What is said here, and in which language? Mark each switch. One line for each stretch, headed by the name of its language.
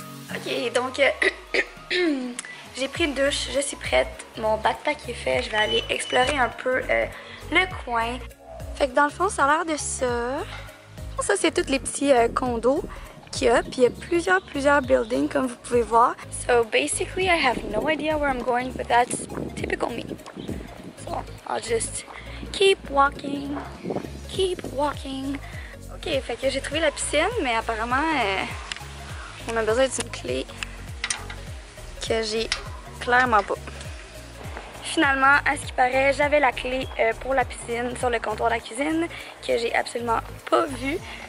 French: Ok, donc j'ai pris une douche, je suis prête. Mon backpack est fait, je vais aller explorer un peu le coin. Fait que dans le fond, ça a l'air de ça. Ça, c'est tous les petits condos qu'il y a. Puis il y a plusieurs buildings comme vous pouvez voir.
English: So basically, I have no idea where I'm going, but that's typical me. So I'll just keep walking.
French: Ok, fait que j'ai trouvé la piscine, mais apparemment, on a besoin d'une clé que j'ai clairement pas. Finalement, à ce qui paraît, j'avais la clé pour la piscine sur le comptoir de la cuisine que j'ai absolument pas vue.